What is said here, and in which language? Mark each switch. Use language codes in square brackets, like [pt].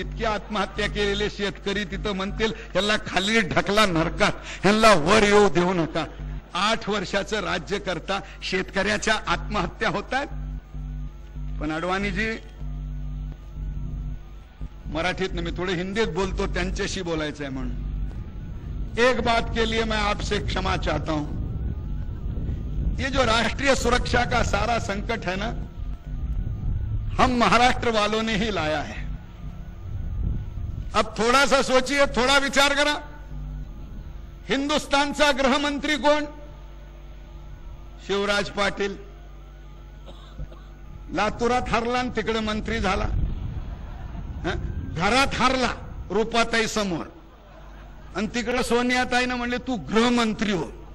[mr] इतकी आत्महत्या केलेले शेतकरी तिथं म्हणतील ह्याला खाली ढकला नरकात, ह्याला वर येऊ देऊ नका. 8 वर्षाचं राज्य करता शेतकऱ्याच्या आत्महत्या होत आहेत. पण अडवाणीजी, मराठीत मी थोडे हिंदीत बोलतो, त्यांच्याशी बोलायचं आहे म्हणून. [hi] एक बात के लिए मैं आपसे क्षमा चाहता हूं. ये जो राष्ट्रीय सुरक्षा का सारा संकट है ना, हम महाराष्ट्र वालों ने ही लाया है. अब थोड़ा सा सोचिए, [mr] थोड़ा विचार करा. हिंदुस्थानचा गृहमंत्री कोण? शिवराज पाटील. लातूरात हरला आणि तिकडे मंत्री झाला. घरात हरला रूपाताई समोर, आणि तिकडे सोनियाताईनं म्हणले तू गृहमंत्री हो.